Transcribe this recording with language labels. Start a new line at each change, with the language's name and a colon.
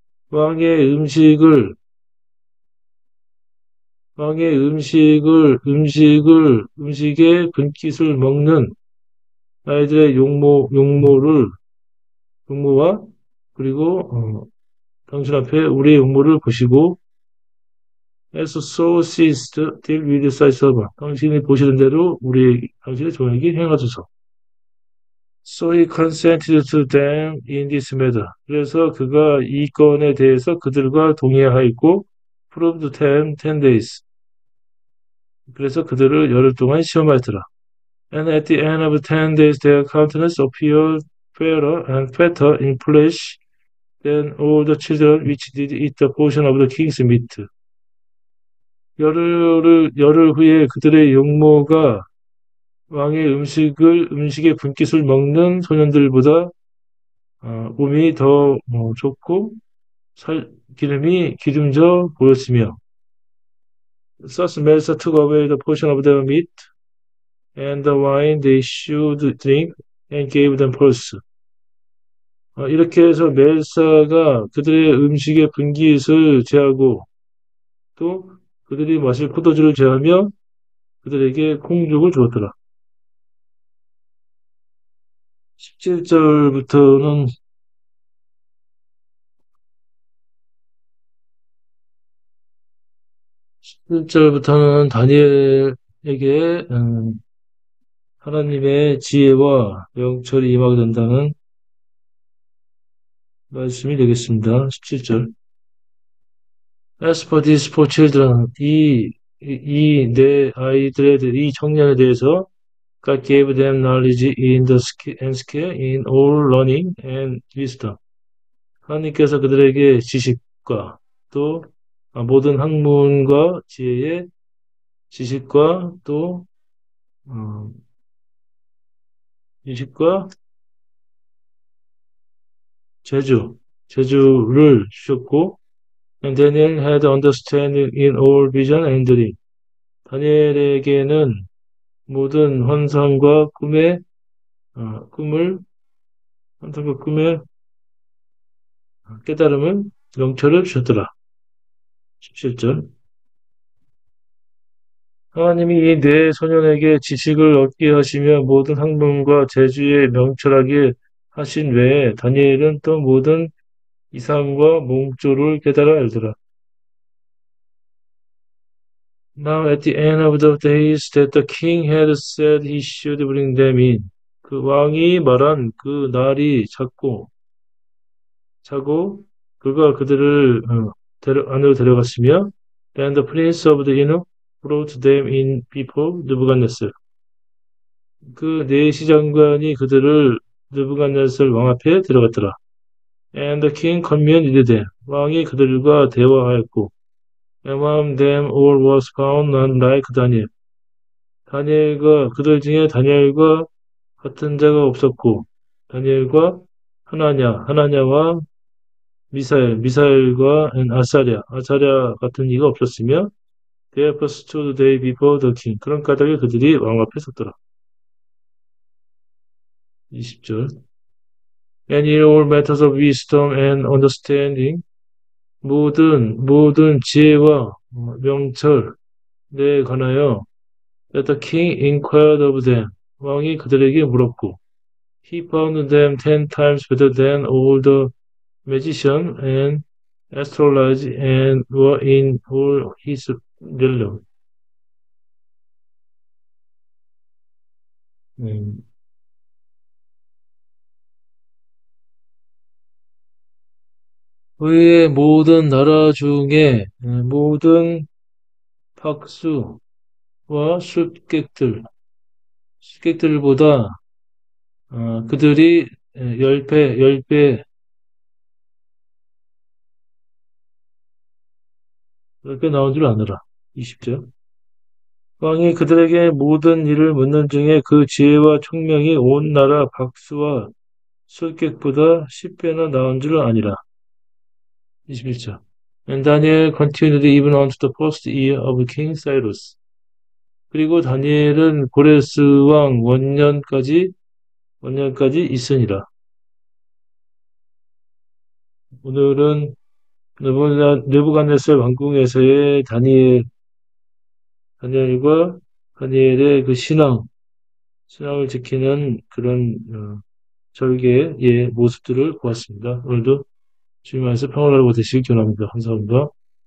Korean: 왕의 음식의 분깃을 먹는 아이들의 용모와 그리고 당신 앞에 우리의 용모를 보시고
English: as so seest deal with thy servant.
Korean: 당신이 보시는 대로 당신의 종에게 행하소서.
English: So he consented to them in this matter.
Korean: 그래서 그가 이 건에 대해서 그들과 동의하였고
English: proved them 10 days.
Korean: 그래서 그들을 열흘 동안 시험하였더라.
English: And at the end of 10 days their countenance appeared fairer and fatter in flesh than all the children which did eat the portion of the king's meat.
Korean: 열흘 후에 그들의 용모가 왕의 음식의 분깃을 먹는 소년들보다 몸이 더 좋고 기름이 기름져 보였으며
English: Thus Melsa took away the portion of their meat and the wine they should drink and gave them pulse.
Korean: 이렇게 해서 멜사가 그들의 음식의 분깃을 제하고 또 그들이 마실 포도주를 제하며 그들에게 콩죽을 주었더라. 17절부터는 17절부터는 다니엘에게 하나님의 지혜와 영철이 임하게 된다는 말씀이 되겠습니다. 17절.
English: As for these four children,
Korean: 이 네 이 청년에 대해서
English: God gave them knowledge in the and skill in all learning and wisdom.
Korean: 하나님께서 그들에게 지식과 또 모든 학문과 지혜의 지식과 또 지식과 재주를 주셨고,
English: and Daniel had understanding in all vision and dream.
Korean: 다니엘에게는 모든 환상과 꿈을 환상과 꿈의 깨달음을 명철을 주셨더라. 17절. 하나님이 이 네 소년에게 지식을 얻게 하시며 모든 학문과 재주에 명철하게 하신 외에 다니엘은 또 모든 이상과 몽조를 깨달아 알더라.
English: Now at the end of the days that the king had said he should bring them in.
Korean: 그 왕이 말한 그 날이 차고 그가 그들을 안으로 데려갔으며
English: and the prince of the inner brought them in before 느부갓네살.
Korean: 그 내시장관이 그들을 느부갓네살 왕 앞에 데려갔더라.
English: And the king communed with them.
Korean: 왕이 그들과 대화하였고
English: among them all was found none like Daniel.
Korean: 그들 중에 다니엘과 같은 자가 없었고 다니엘과 하나냐와 미사엘과 아사랴 같은 이가 없었으며
English: therefore stood they before the king.
Korean: 그런 까닭에 그들이 왕 앞에 섰더라. 20절.
English: And in all matters of wisdom and understanding
Korean: 모든 지혜와 명철에 관하여
English: that the king inquired of them.
Korean: 왕이 그들에게 물었고
English: he found them 10 times better than all the magician and astrologers and were in all his realm.
Korean: 음, 그의 모든 나라 중에 모든 박수와 술객들보다 그들이 10배 나온 줄 아느라. 20절. 왕이 그들에게 모든 일을 묻는 중에 그 지혜와 총명이 온 나라 박수와 술객보다 10배나 나온 줄 아니라. 21절.
English: And Daniel continued even unto the first year of King Cyrus.
Korean: 그리고 다니엘은 고레스 왕 원년까지 있으니라. 오늘은 느부갓네살 왕궁에서의 다니엘과 다니엘의 그 신앙을 지키는 그런 절개의 모습들을 보았습니다. 오늘도 주님 안에서 평안하고 되시길 기원합니다. 감사합니다.